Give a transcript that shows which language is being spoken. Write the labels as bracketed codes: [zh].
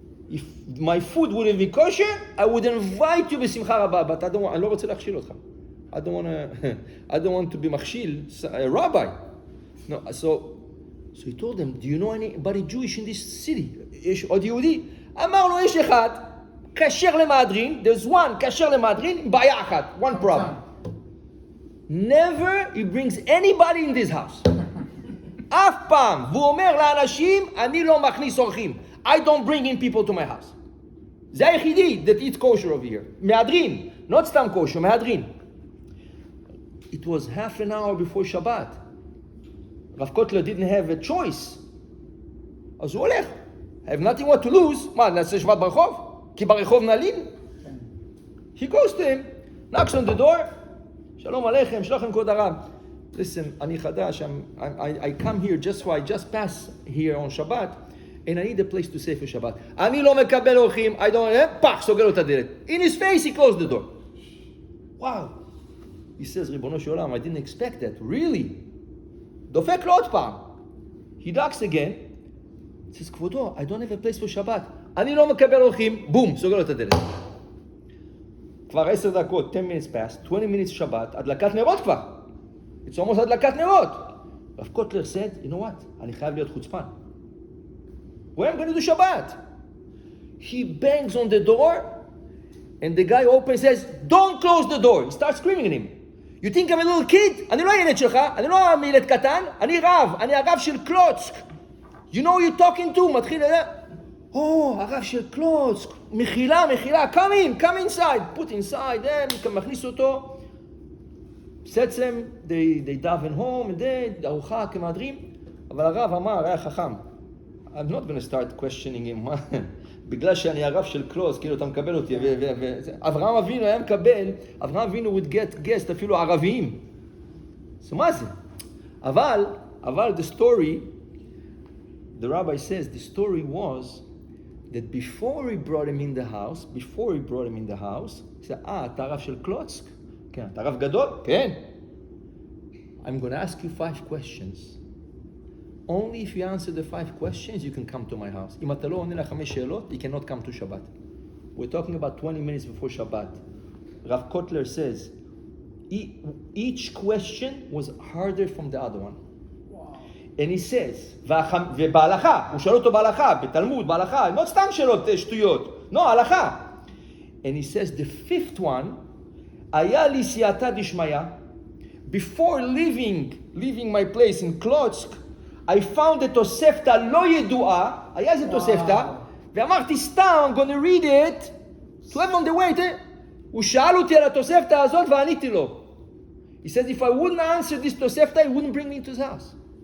[en] If my food wouldn't be kosher, I would invite you [he] בשמחה רבה, [en] but [he] אני לא רוצה להכשיל אותך. [en] I don't want to be מכשיל, a rabbi. No, so he told him, do you know anybody Jewish in this city? [he] יש עוד יהודי? אמר לו, יש אחד, כשר למהדרין, [en] there's one [he] כשר למהדרין, בעיה אחת, [en] one problem. Never he brings anybody in this house. [he] אף פעם. והוא אומר לאנשים, אני לא מכניס אורחים. [en] I don't bring in people to my house. [he] זה היחידי [en] that eats kosher over here. מהדרין. not סתם kosher, מהדרין. It was half an hour before Shabbat. Rav Kotler didn't have a choice. [he] אז הוא הולך. [en] I have nothing what to lose. [he] מה, נעשה שבת ברחוב? כי ברחוב נעלים? [en] He goes to him, knocks on the door. Shalom Aleichem, Shalom Kod Arab. Listen, [he] אני חדש, [en] I come here I just pass here on Shabbat, and I need a place to stay for Shabbat. [he] אני לא מקבל אורחים, [en] I don't, [he] פח, סוגר לו את הדלת. [en] In his face, he closed the door. Wow. He says, [he] ריבונו של עולם, [en] I didn't expect that, really. [he] דופק לו עוד פעם. [en] He knocks again. He says, כבודו, I don't have a place for Shabbat. [he] אני לא מקבל אורחים, בום, סוגר לו את הדלת. כבר 10 דקות, [en] 10 minutes past, [he] 20 minutes שבת, הדלקת נרות כבר. [en] It's almost הדלקת נרות. רב קוטלר said, you know what? [he] אני חייב להיות חוצפן. [en] Where am I going to do Shabbat? He bangs on the door, and the guy opens and says, don't close the door. He starts screaming at him. You think I'm a little kid? [he] אני לא הילד שלך, אני לא ילד קטן, אני רב, אני הרב של קלוצק. [en] You know who you're talking to? [he] מתחיל לדעת. הרב של קלוצק, מחילה, [en] come inside, put inside, [he] מכניס אותו, [en] sets them, they daven home, [he] ארוחה כמהדרים, אבל הרב אמר, היה חכם, [en] I'm not going to start questioning him, [he] בגלל שאני הרב של קלוצק, כאילו אתה מקבל אותי, אברהם אבינו היה מקבל, אברהם אבינו [en] would get guest [he] אפילו ערביים, so מה זה? [en] אבל the story, the rabbi says, the story was, that before he brought him in the house, he said, [he] אתה הרב של קלוצק? כן. אתה הרב גדול? כן. [en] I'm going to ask you 5 questions. Only if you answer the 5 questions, you can come to my house. [he] אם אתה לא עונה ל5 שאלות, [en] you cannot come to Shabbat. We're talking about 20 minutes before Shabbat. Rav Kotler says, each question was harder from the other one. And he says, [he] ובהלכה, הוא שואל אותו בהלכה, בתלמוד, בהלכה, לא סתם שאלות שטויות, לא, הלכה. [en] And he says the fifth one, [he] היה לי סייעתא דשמיא. [en] Before leaving my place in Klotsk, I found a תוספתא [he] לא ידועה, היה איזה תוספתא, ואמרתי סתם, [en] I'm going to read it, to have on the way. [he] הוא שאל אותי על התוספתא הזאת ועניתי לו. [en] He says, if I wouldn't answer this תוספתא, he wouldn't bring me into his house.